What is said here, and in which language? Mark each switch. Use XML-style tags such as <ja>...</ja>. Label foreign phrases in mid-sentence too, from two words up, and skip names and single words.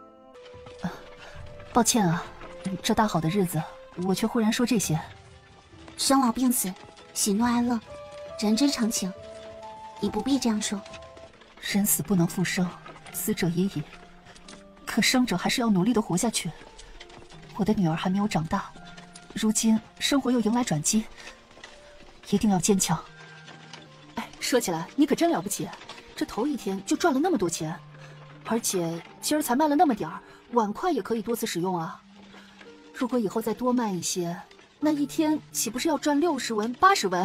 <zh>抱歉啊，這大好的日子，我卻忽然說這些。生老病死，喜怒哀樂，人之常情，你不必這樣說。人死不能復生，死者已矣。可生者還是要努力地活下去。我的女兒還沒有長大，如今生活又迎來轉機，一定要堅強。哎，說起來你可真了不起，這頭一天就賺了那麼多錢，而且今兒才賣了那麼點兒，碗筷也可以多次使用啊。如果以後再多賣一些，那一天豈不是要賺60文、80文？</zh>